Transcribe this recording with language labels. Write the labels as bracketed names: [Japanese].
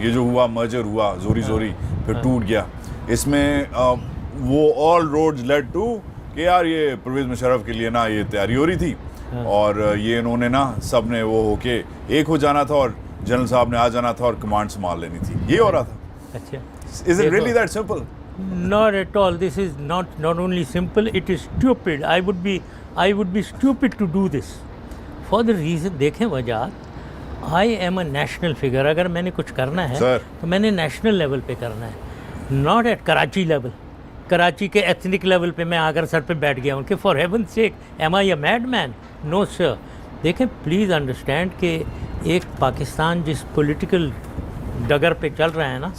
[Urdu] یہ جو ہوا مرجر ہوا زوری پھر ٹوٹ گیا، اس میں وہ [English] all roads lead to [Urdu] کہ یار یہ پرویز مشرف کے لیے نا یہ تیاری ہو رہی تھی اور یہ انہوں نے نا سب نے وہ ہو کے ایک ہو جانا تھا اور جنرل صاحب نے آ جانا تھا اور کمانڈ سنبھال لینی تھی. یہ ہو رہا تھا. اچھا، [English] Is it really that simple? Not at all. This is not only simple, it is stupid. I would be stupid to do this. For the reason, [Urdu] دیکھیں وجہات. [English] I am a national figure. [Urdu] اگر میں نے کچھ کرنا ہے تو میں نے نیشنل لیول پہ کرنا ہے، [English] not at [Urdu] Karachi level. Karachi کے ایتھنک لیول پہ میں آ کر سر پہ بیٹھ گیا ہوں کہ [English] For heaven's sake am I a madman? No sir. [Urdu] دیکھیں [English] please understand [Urdu] کہ ایک پاکستان جس پولیٹیکل ڈگر پہ چل رہا ہے نا